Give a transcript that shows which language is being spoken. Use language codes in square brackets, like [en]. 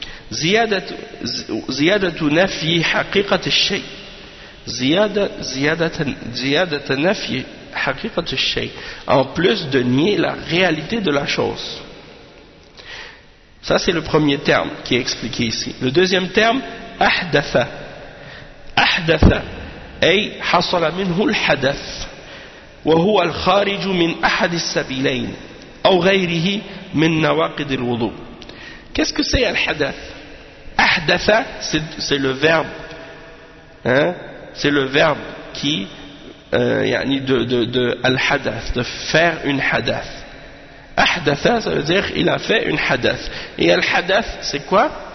[ar] زِيَادَةُ نَفِي حَقِيقَةِ الشَّيْءِ زِيَادَةَ نَفِي حَقِيقَةِ الشَّيْءِ [fr] En plus de nier la réalité de la chose. Ça, c'est le premier terme qui est expliqué ici. Le deuxième terme, [ar] أَحْدَثَ أَحْدَثَ أي حصل منه الحدث وهو الخارج من أحد السبيلين أو غيره من نواقض الوضوء. [fr] Qu'est-ce que c'est الحدث؟ أحدث c'est le verbe, hein? C'est le verbe qui يعني de الحدث, de faire une حدث. أحدث ça veut dire il a fait une حدث. Et الحدث c'est quoi?